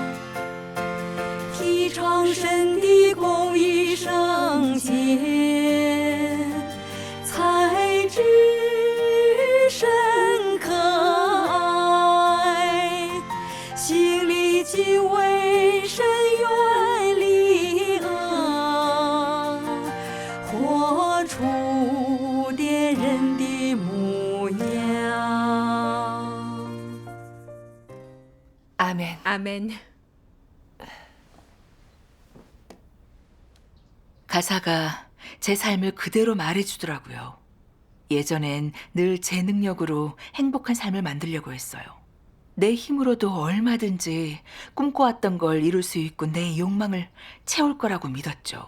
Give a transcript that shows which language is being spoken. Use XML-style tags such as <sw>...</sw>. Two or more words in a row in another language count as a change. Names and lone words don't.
<zh>提倡神的公义圣洁，才知神可爱，心里敬畏神，远离恶，活出点人的模样。</zh> <ko>아멘. 아멘. 가사가 제 삶을 그대로 말해주더라고요. 예전엔 늘 제 능력으로 행복한 삶을 만들려고 했어요. 내 힘으로도 얼마든지 꿈꿔왔던 걸 이룰 수 있고 내 욕망을 채울 거라고 믿었죠.</ko>